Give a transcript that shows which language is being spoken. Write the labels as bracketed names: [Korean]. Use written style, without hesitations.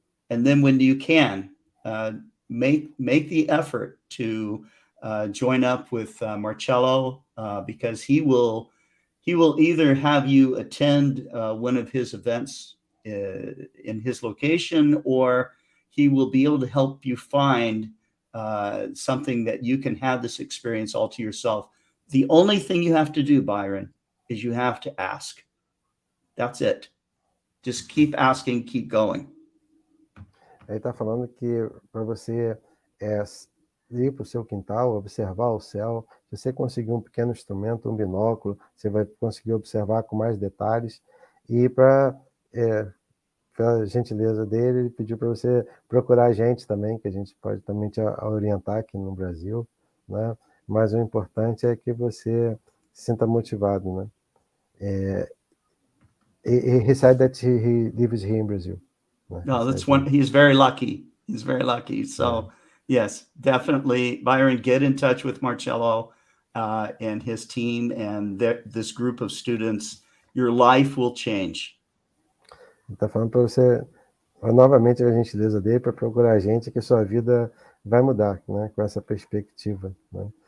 [English] And then when you can, make the effort to join up with Marcello because he will either have you attend one of his events in his location, or he will be able to help you find something that you can have this experience all to yourself. The only thing you have to do, Byron, is you have to ask. That's it. Just keep asking, keep going. [Portuguese] Ele está falando que para você ir para o seu quintal, observar o céu, se você conseguir um pequeno instrumento, um binóculo, você vai conseguir observar com mais detalhes. E pela gentileza dele, ele pediu para você procurar a gente também, que a gente pode também te orientar aqui no Brasil, né? Mas o importante é que você se sinta motivado, né? [English] He said that he lives here in Brazil. No, that's one. He's very lucky. He's very lucky. So, yes, definitely, Byron, get in touch with Marcello and his team and this group of students. Your life will change. [Portuguese] Está falando para você novamente a gentileza dele para procurar a gente, que sua vida vai mudar, né, com essa perspectiva, né?